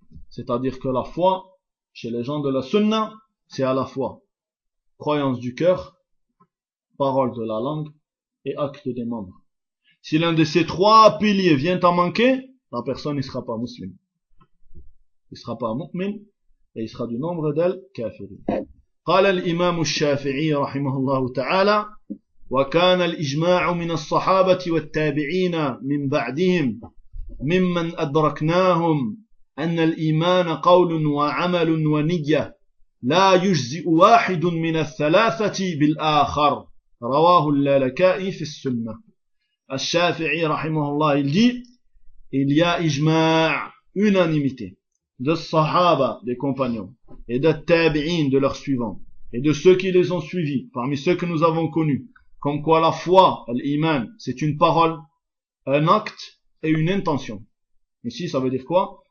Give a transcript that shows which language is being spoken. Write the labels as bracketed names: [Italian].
[French] C'est-à-dire que la foi, chez les gens de la sunna, c'est à la fois croyance du cœur, parole de la langue, et acte des membres. Si l'un de ces trois piliers vient à manquer, la personne ne sera pas musulmane. Il ne sera pas mu'min, et il sera du nombre d'elle kafirin. [Arabic] قال الإمام الشافعي رحمه الله تعالى وكان الإجماع من الصحابة والتابعين من بعدهم ممن أدركناهم أن الإيمان قول وعمل ونية لا يجزئ واحد من الثلاثة بالآخر رواه اللالكائي في السنة. الشافعي رحمه الله [French] il y a إجماع unanimité de الصحابة des compagnons et de التابعين de leurs suivants et de ceux qui les ont suivis, parmi ceux que nous avons connus, comme quoi la foi, l'iman, c'est une parole, un acte et une intention. Ici, ça veut dire quoi?